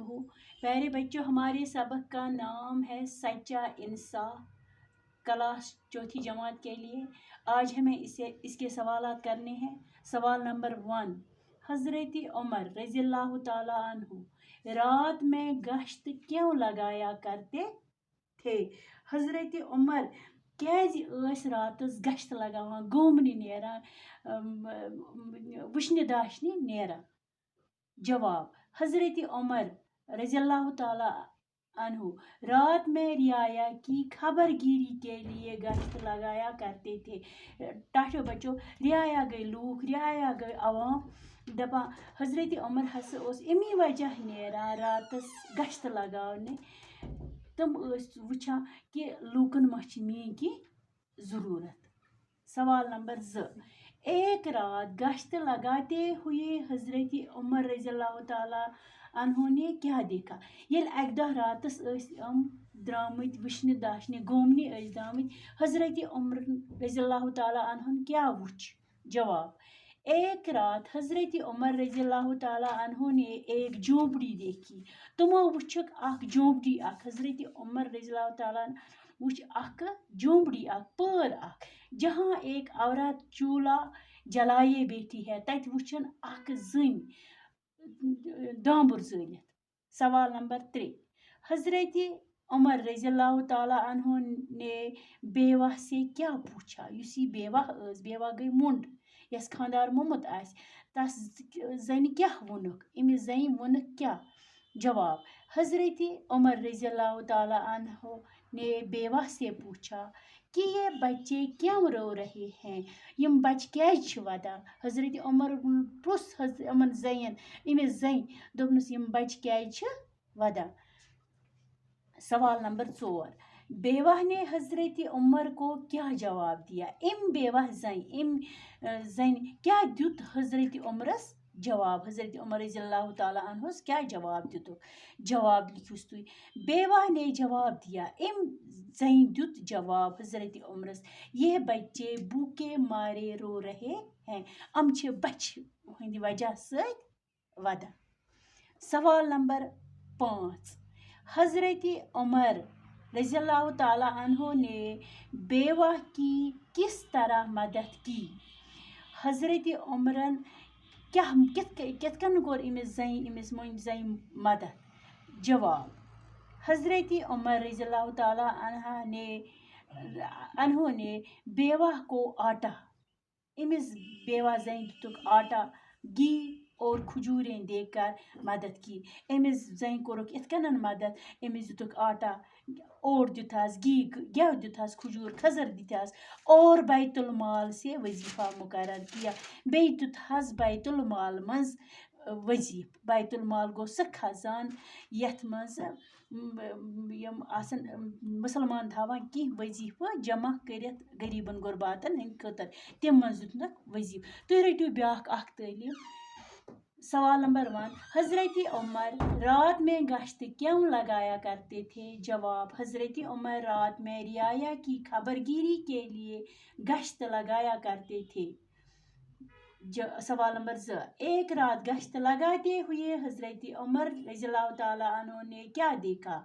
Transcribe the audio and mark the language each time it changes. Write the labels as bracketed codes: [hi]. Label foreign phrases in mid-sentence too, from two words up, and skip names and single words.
[ur] پیارے بچوں، ہمارے سبق کا نام ہے سچا انصاف، کلاس چوتھی جماعت کے لیے۔ آج ہمیں اس کے سوالات کرنے ہیں۔ سوال نمبر 1، حضرت عمر رضی اللہ تعالیٰ عنہ رات میں گشت کیوں لگایا کرتے تھے؟ [ks] حضرت عمر کیازِ ٲسۍ راتس گشت لگاوان، گومنہِ نیران، وٕچھنہِ داشنہِ نیران؟ [ur] جواب: حضرت عمر رضی اللہ تعالیٰ عنہ رات میں رعایا کی خبر گیری کے لیے گشت لگایا کرتے تھے۔ [ks] ٹاٹھو بچو، رعایا گئی لوگ، رعایا گئی عوام دپان حضرت عمر ہسا اوس امی وجہ نیران راتس گشت لگاونے، تم وچھان کہ لوکن ما چھ میٲنۍ کینٛہہ ضرورت۔ [ur] سوال نمبر 2، ایک رات گشت لگاتے ہوئے حضرت عمر رضی اللہ تعالیٰ عنہ نے کیا دیکھا؟ [ks] ییٚلہِ اکہِ دۄہ راتس درامٕتۍ وٕچھنہِ داشنہِ گومنہِ ٲسۍ درامٕتۍ، حضرت عمر رضی اللہ تعالیٰ عنہ کیا وٕچھ؟ [ur] جواب: ایک رات حضرت عمر رضی اللہ تعالیٰ عنہ نے ایک جھونپڑی دیکھی۔ [ks] تمو وٕچھکھ اکھ جھونپڑی اکھ، حضرت عمر رضی اللہ تعالیٰ عنہ وٕچھ اکھ جھونپڑی اکھ، پٲر اکھ، [ur] جہاں ایک عورت چولہا جلائے بیٹھی ہے۔ [ks] تتہِ وٕچھن اکھ زٔنۍ دامبُر زٲلِتھ۔ [ur] سوال نمبر 3، حضرت عمر رضی اللہ تعالیٰ عنہ نے بیوہ سے کیا پوچھا؟ [ks] یُس یہِ بیوہ ٲس، بیوہ گٔے مونٛڈ، یس خاندار موٚمُت آسہِ، تس زنہِ کیٛاہ ووٚنُکھ؟ أمِس زنہِ ووٚنُکھ کیٛاہ؟ [ur] جواب: حضرت عمر رضی اللہ تعالیٰ عنہ نے بیوہ سے پوچھا کہ یہ بچے کیوں رو رہے ہیں؟ [ks] یم بچہ کیٛازِ چھِ ودان؟ حضرت عمر پرُژھ یِمن زنٮ۪ن، أمِس زنہِ دوٚپنس یم بچہ کیٛازِ چھِ ودان؟ [ur] سوال نمبر 4، بیوہ نے حضرت عمر کو کیا جواب دیا؟ [ks] ام بیوہ زنہِ کیا دیُت حضرت عمرس جواب؟ حضرت عمر رضی اللہ تعالیٰ عنہس کیا جواب دیُتُکھ؟ جواب لکھیوس تُہۍ۔ [ur] بیوہ نے جواب دیا، [ks] ام زنہِ دیُت جواب حضرت عمرس، [ur] یہ بچے بھوکے مارے رو رہے ہیں، [ks] ام چھِ بچہِ ہٕنٛدِ وجہ سۭتۍ ودان۔ [ur] سوال نمبر 5، حضرت عمر رضی اللہ تعالیٰ عنہ نے بیوہ کی کس طرح مدد کی؟ [ks] حضرت عمرن کِتھ کٔنۍ کوٚر أمِس مۄنٛجہِ زنہِ مدد؟ [ur] جواب: حضرت عمر رضی اللہ تعالیٰ عنہ نے بیوہ کو آٹا، [ks] أمِس بیوہ زنہِ دِتُکھ آٹا، [ur] گھی اور کھجوریں دے کر مدد کی۔ [ks] أمِس زنہِ کوٚرُکھ اِتھ کٔنۍ مدد، أمِس دِتُکھ آٹا، اوٹ دِتہَس، گٮ۪و دِتہَس، کھجور کھٔزٕر دِتہَس [ur] اور بیت المال سے وظیفہ مقرر کیا۔ [ks] بیٚیہِ دیُتہَس بیت المال منٛز وظیفہٕ۔ بیت المال گوٚو سُہ خزان یتھ منٛز یم آسان مُسلمان تھاوان کینٛہہ وظیفہٕ جمع کٔرِتھ غریٖبن غُرباتن ہٕنٛدِ خٲطرٕ، تمہِ منٛز دیُتنکھ وظیفہٕ۔ تُہۍ رٔٹِو بیٛاکھ اکھ تعلیٖم۔ [ur] سوال نمبر 1، حضرت عمر رات میں گشت کیوں لگایا کرتے تھے؟ جواب: حضرت عمر رات میں رعایا کی خبر گیری کے لیے گشت لگایا کرتے تھے۔ سوال نمبر 2، ایک رات گشت لگاتے ہوئے حضرت عمر رضی اللہ تعالیٰ عنہ نے کیا دیکھا؟